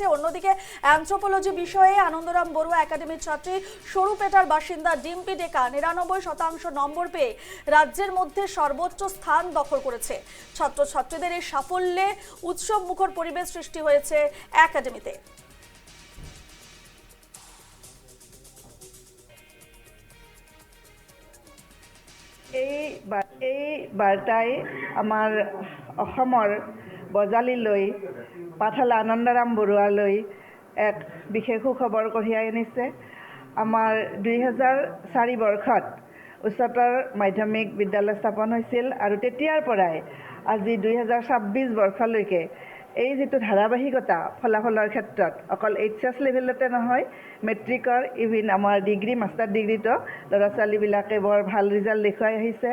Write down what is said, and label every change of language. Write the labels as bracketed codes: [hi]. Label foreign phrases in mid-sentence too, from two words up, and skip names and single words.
[bn] অন্যদিকে অ্যানথ্রোপোলজি বিষয়ে আনন্দরাম বড়ুয়া একাডেমির ছাত্রী সরুপেটার বাসিন্দা ডিম্পি ডেকা 99% নম্বর পেয়ে রাজ্যের মধ্যে সর্বোচ্চ স্থান দখল করেছে। ছাত্রছাত্রীদের এই সাফল্যে উৎসব মুখর পরিবেশ সৃষ্টি হয়েছে একাডেমিতে। [as] এই বাৰ্তাই আমাৰ অসমৰ বজালীলৈ পাঠশালা আনন্দৰাম বৰুৱালৈ এক বিশেষ সুখবৰ কঢ়িয়াই আনিছে। আমাৰ 2004 বৰ্ষত উচ্চতৰ মাধ্যমিক বিদ্যালয় স্থাপন হৈছিল আৰু তেতিয়াৰ পৰাই আজি 2026 বৰ্ষলৈকে এই যিটো ধাৰাবাহিকতা ফলাফলৰ ক্ষেত্ৰত অকল এইচএছ লেভেলতে নহয়, মেট্ৰিকৰ ইভিন আমাৰ ডিগ্ৰী মাষ্টাৰ ডিগ্ৰীতো ল'ৰা ছোৱালীবিলাকে বৰ ভাল ৰিজাল্ট দেখুৱাই আহিছে।